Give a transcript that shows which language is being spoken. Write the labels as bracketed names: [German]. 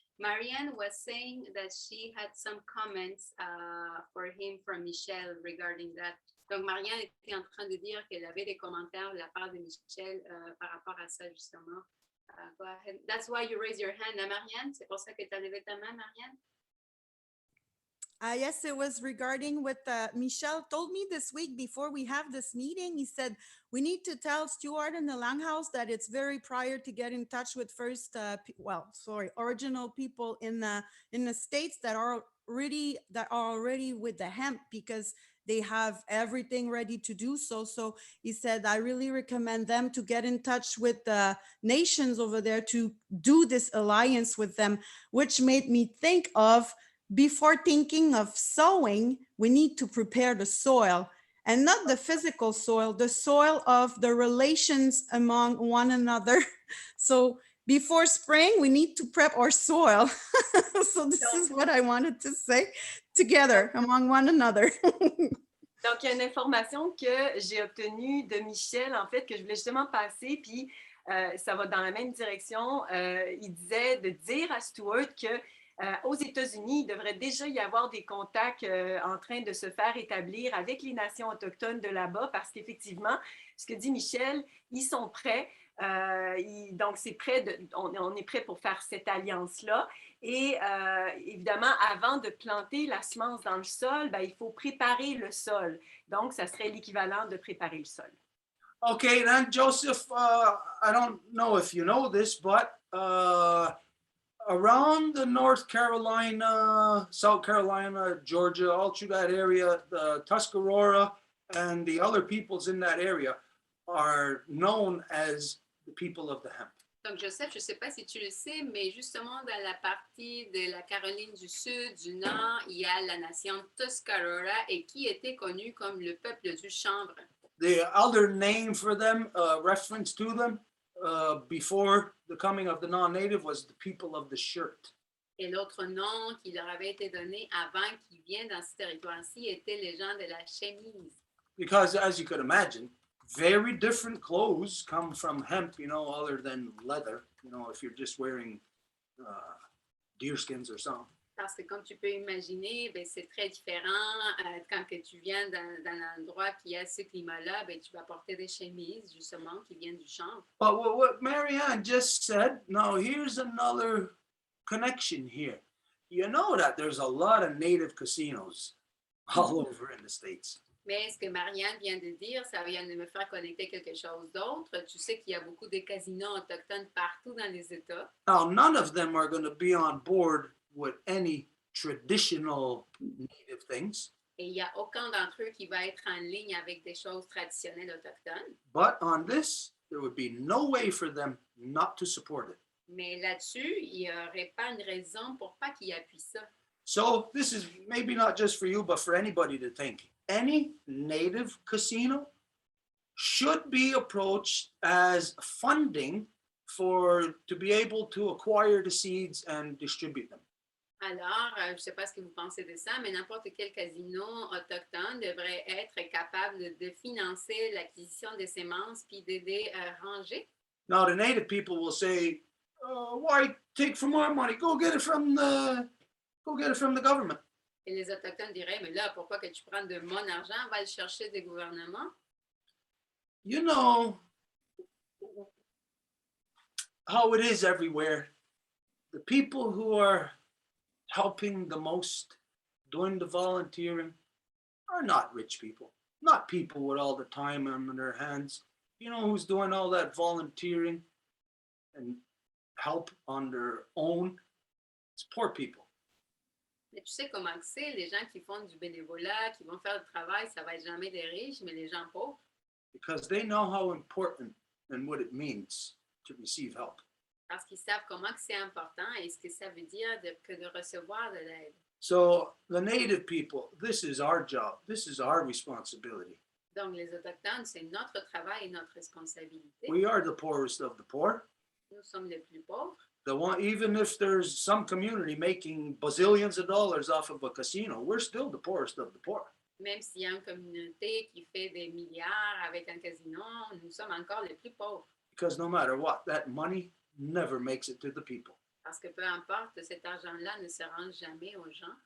[English] Marianne was saying that she had some comments for him from Michel regarding that. [French] Donc, Marianne était en train de dire qu'elle avait des commentaires de la part de Michel par rapport à ça, justement. [English] Go ahead. That's why you raise your hand, hein, Marianne? [French] C'est pour ça que tu as levé ta main, Marianne? [English] Yes, it was regarding what Michel told me this week before we have this meeting. He said, we need to tell Stuart and the Langhouse that it's very prior to get in touch with first, original people in the States that are already with the hemp, because they have everything ready to do so. So he said, I really recommend them to get in touch with the nations over there to do this alliance with them, which made me think of, before thinking of sowing, we need to prepare the soil, and not the physical soil, the soil of the relations among one another. So before spring, we need to prep our soil. So this is what I wanted to say, together among one another. [French] Donc, il y a une information que j'ai obtenue de Michel, en fait, que je voulais justement passer, puis ça va dans la même direction. Il disait de dire à Stuart que aux États-Unis, il devrait déjà y avoir des contacts en train de se faire établir avec les nations autochtones de là-bas, parce qu'effectivement, ce que dit Michel, ils sont prêts. Donc, c'est prêt on est prêt pour faire cette alliance-là. Et évidemment, avant de planter la semence dans le sol, ben, il faut préparer le sol. Donc, ça serait l'équivalent de préparer le sol. [English] Okay, then Joseph, I don't know if you know this, but around the North Carolina, South Carolina, Georgia, all through that area, the Tuscarora and the other peoples in that area are known as the people of the hemp. [French] Donc, Joseph, je ne sais pas si tu le sais, mais justement dans la partie de la Caroline du Sud, du Nord, il y a la nation Tuscarora et qui était connue comme le peuple du chanvre. [English] The other name for them, reference to them, before the coming of the non-native was the people of the shirt. [French] Et l'autre nom qui leur avait été donné avant qu'ils viennent dans ce territoire-ci était les gens de la chemise. [English] Because as you could imagine, very different clothes come from hemp, other than leather, if you're just wearing deerskins or something. [French] Parce que comme tu peux imaginer, ben, c'est très différent quand que tu viens dans un endroit qui a ce climat-là, ben, tu vas porter des chemises justement qui viennent du champ. [English] But what Marianne just said, now here's another connection here. You know that there's a lot of native casinos all over in the States. [French] Mais ce que Marianne vient de dire, ça vient de me faire connecter quelque chose d'autre. Tu sais qu'il y a beaucoup de casinos autochtones partout dans les États. [English] Now, none of them are going to be on board with any traditional native things. [French] Et il n'y a aucun d'entre eux qui va être en ligne avec des choses traditionnelles autochtones. [English] But on this, there would be no way for them not to support it. [French] Mais là-dessus, il n'y aurait pas une raison pour pas qu'ils appuient ça. [English] So this is maybe not just for you, but for anybody to think. Any native casino should be approached as funding to be able to acquire the seeds and distribute them. [French] Alors, je ne sais pas ce que vous pensez de ça, mais n'importe quel casino autochtone devrait être capable de financer l'acquisition des semences puis d'aider à ranger. [English] Now, the native people will say, why take from our money? Go get it from the government. [French] Et les Autochtones diraient, mais là, pourquoi que tu prends de mon argent, va le chercher des gouvernements? [English] You know how it is everywhere. The people who are helping the most, doing the volunteering, are not rich people, not people with all the time on their hands. You know who's doing all that volunteering and help on their own? It's poor people. [French] Mais tu sais comment que c'est, les gens qui font du bénévolat, qui vont faire le travail, ça va être jamais des riches, mais les gens pauvres. [English] Because they know how important and what it means to receive help. [French] Parce qu'ils savent comment que c'est important et ce que ça veut dire que de recevoir de l'aide. [English] So the native people, this is our job. This is our responsibility. [French] Donc, les Autochtones, c'est notre travail et notre responsabilité. [English] We are the poorest of the poor. [French] Nous sommes les plus pauvres. [English] The one, even if there's some community making bazillions of dollars off of a casino, we're still the poorest of the poor. [French] Même s'il y a une communauté qui fait des milliards avec un casino, nous sommes encore les plus pauvres. [English] Because no matter what, that money never makes it to the people. [French] Parce que peu importe, cet argent-là ne se rend jamais aux gens.